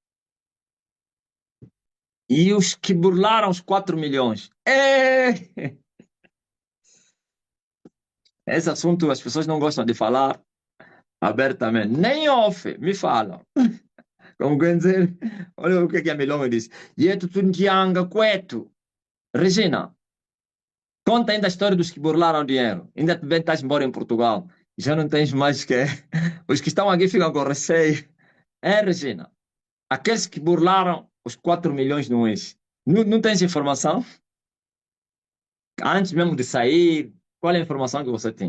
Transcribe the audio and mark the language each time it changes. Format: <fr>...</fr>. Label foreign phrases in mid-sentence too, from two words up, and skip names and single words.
<pt>E os que burlaram os 4 milhões. Esse assunto as pessoas não gostam de falar abertamente. Nem off, me falam. Como quer dizer, olha o que a Milonga disse. Yetu tunjianga kwetu. Regina, conta ainda a história dos que burlaram dinheiro. Ainda bem que estás embora em Portugal. Já não tens mais que... Os que estão aqui ficam com receio. É, Regina? Aqueles que burlaram os 4 milhões no mês. Não, não tens informação? Antes mesmo de sair, qual é a informação que você tinha?</pt>